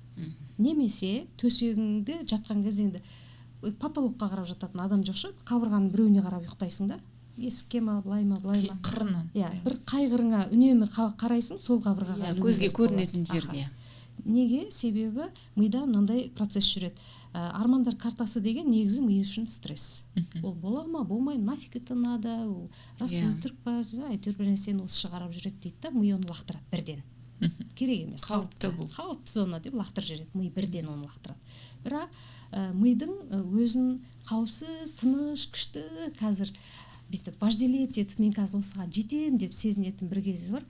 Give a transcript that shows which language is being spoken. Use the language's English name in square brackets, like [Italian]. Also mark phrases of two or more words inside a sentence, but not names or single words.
[Kazakh] Немесе төсегіңде жатқан кезде енді потолокқа қарап жататын адам жоқшы, қабырғаның біреуіне қарап ұйықтайсың да. Есікке ма, былай ма, қырынан. Бір қайғырыңа үнемі қарайсың, сол қабырғаға. Көзге көрінетін жерге. Неге? Себебі мида мынандай процесс жүреді. Армандар картасы деген негізі ми үшін стресс. Ол бола ма, болмай, [Russian] нафиг это надо, [Kazakh] ол рас өтірік па, әйтеуір бір нәрсені осы шығарып жүреді дейді да, ми оны лақтырады бірден. Керек емес. Қауіпті бұл. Қауіпті зона деп лақтырып жібереді, ми бірден оны лақтырады. Бірақ мидың өзін қауіпсіз, тыныш, күшті қазір бүйтіп вожделеть етіп, мен қазір осыған жетем деп сезінетін бір кезі бар.